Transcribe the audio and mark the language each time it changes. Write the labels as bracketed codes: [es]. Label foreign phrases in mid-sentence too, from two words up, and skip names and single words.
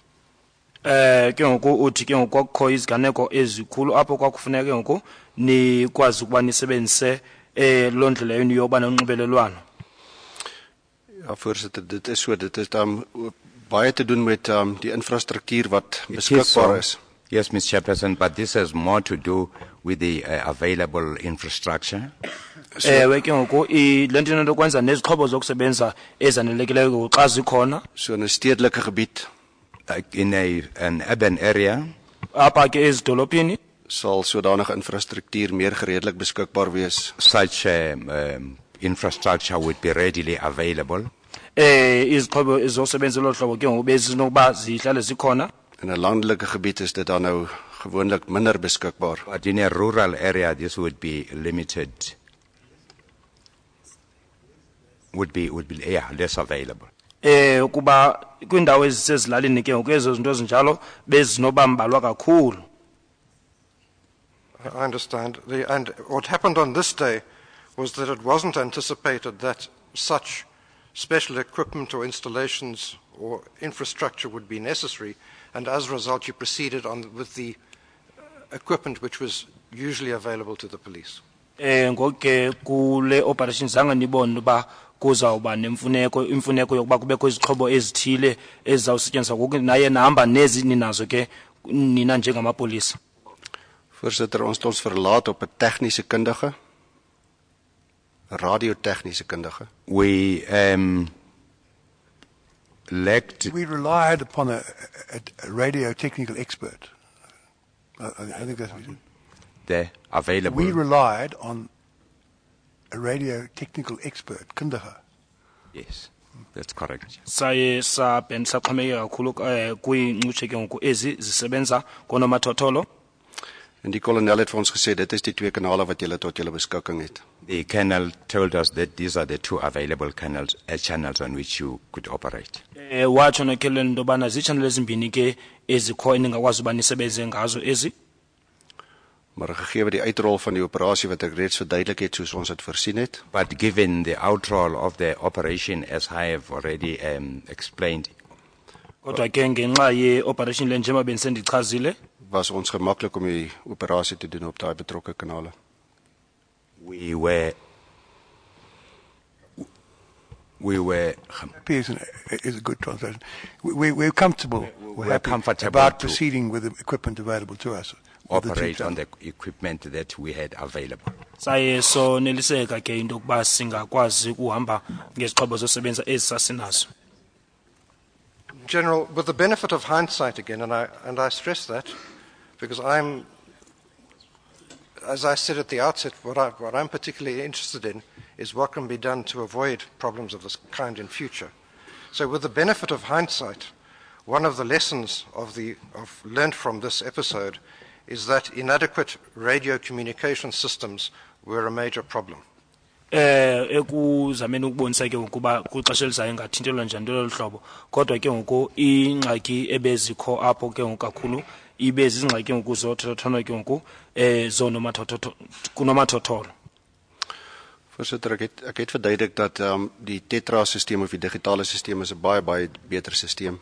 [xh] Ke ngoku uthi ke ngoku kwakho iziganeko ezikhulu apho kwakufuneka ke ngoku nikwazi ukuba nisebenzise londlela yenu yoba nonxibelelwano. [af] Ja, voorsitter, dit is so, dit is baie te doen met die infrastruktuur wat beskikbaar is. [en] Yes, Mr. Chairperson, but this has more to do with the available infrastructure. [xh] Ke ngoku lento into kwenza nezixhobo zokusebenza ezanelekileyo xa zikhona. [af] So 'n stedelike gebied, [en] in an urban area, [xh] apha ke ezidolophini, [af] sal sodanige infrastruktuur meer gereedelik beskikbaar wees. [en] Such infrastructure would be readily available. [xh] Izixhobo ezosebenza lo hlobo ke ngoku bezinokuba zihlale zikhona. [af] In 'n landelike gebied is dit dan nou gewoonlik minder beskikbaar. [en] But in a rural area, this would be limited. Would be less available. [xh] Kuba kwindawo ezisezilalini ke ngoku ezo zinto ezinjalo bezinobambalwa kakhulu. [en] I understand. And what happened on this day was that it wasn't anticipated that such special equipment or installations or infrastructure would be necessary, and as a result you proceeded on with the equipment which was usually available to the police. [xh] Ngoke kule operation zanga nibone ba kuzawuba imfuneko yokuba kubekho izixhobo ezithile ezizawusetyenziswa ngoku naye nahamba nezi ninazo ke nina njengamapolisa. [af] Voorsitter, ons het ons verlaat op 'n tegniese kundige, 'n radiotegniese kundige. [en] We We relied upon a radio technical expert. I think that's what we did. They're available. We relied on a radio technical expert, kundige. Yes, that's correct. [xh] Saye saxhomekeka kakhulu kwiincutshe ke ngoku ezi zisebenza konomathotholo. [af] En die kolonel het vir ons gesê dit is die twee kanale wat julle tot julle beskikking het. [en] The colonel told us that these are the two available channels on which you could operate. [xh] Watsho nokeleni into yobana ziitshanel ezimbini ke ezikho eningakwazi uba nisebenze ngazo ezi. [af] Maar gegee die uitrol van die operasie wat ek reeds verduidelik het soos ons dit voorsien het. [en] But given the outroll of the operation as I have already explained. [xh] Kodwa ke ngenxa ye-operation le njengoba bendisendichazile. [af] Was ons gemaklik om die operasie te doen op daai betrokke kanale. [en] We were is a good translation. We're comfortable. We're comfortable about proceeding with the equipment available to us. Operate on the equipment that we had available. [xh] Saye so neliseka ke into kuba singakwazi ukuhamba ngezixhobo zosebenza ezisasinazo. [en] General, with the benefit of hindsight again, and I stress that, because as I said at the outset, what I'm particularly interested in is what can be done to avoid problems of this kind in future. So with the benefit of hindsight, one of the lessons learned from this episode is that inadequate radio communication systems were a major problem. [xh] Ekuzameni ukubonisa ke ukuba kwixesha elizayo engathintelwa njani lolu hlobo kodwa ke ngoku ingxaki ebezikho apho ke ngoku kakhulu ibe zingxaki ngoku zothothona ke ngoku kunomathotholo. [af] Voorsitter, ek het verduidelik dat die Tetra systeem of die digitale systeem is 'n baie beter systeem.